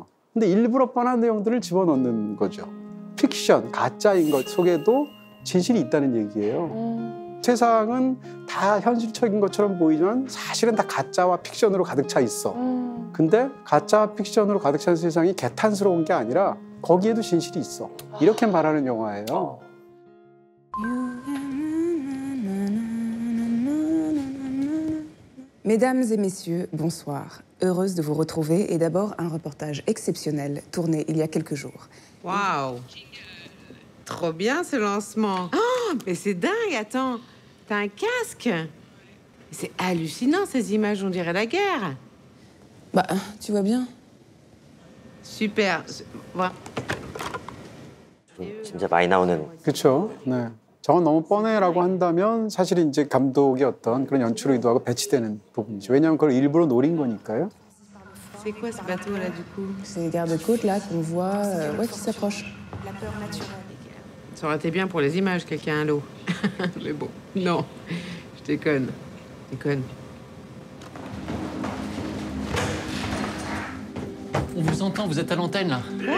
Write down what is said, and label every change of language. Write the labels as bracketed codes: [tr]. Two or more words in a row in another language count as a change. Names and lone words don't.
[ko] 근데 일부러 뻔한 내용들을 집어넣는 거죠. 픽션, 가짜인 것 속에도 진실이 있다는 얘기예요. 세상은 다 현실적인 것처럼 보이지만 사실은 다 가짜와 픽션으로 가득 차 있어. 근데 가짜와 픽션으로 가득 찬 세상이 개탄스러운 게 아니라 거기에도 진실이 있어. 이렇게 말하는 영화예요. [fr] Mesdames et messieurs, bonsoir. Heureuse de vous retrouver et d'abord un reportage exceptionnel tourné il y a quelques jours. Waouh! Trop bien ce lancement. Oh, mais c'est dingue, attends. T'as un casque? C'est hallucinant ces images, on dirait la guerre. Bah, tu vois bien. Super. Voilà. [ko] 진짜 많이 나오는. 그렇죠. 네. 저건 너무 뻔해라고 한다면 사실 이제 감독의 어떤 그런 연출 의도하고 배치되는 부분이죠. 왜냐하면 그걸 일부러 노린 거니까요. [fr] C'est quoi ce bateau là du coup? C'est les gardes-côtes là qu'on voit ouais, qui s'approchent. La peur naturelle. Ça aurait été bien pour les images, quelqu'un à l'eau. Mais bon, non. Je déconne. Je déconne. On vous entend, vous êtes à l'antenne là.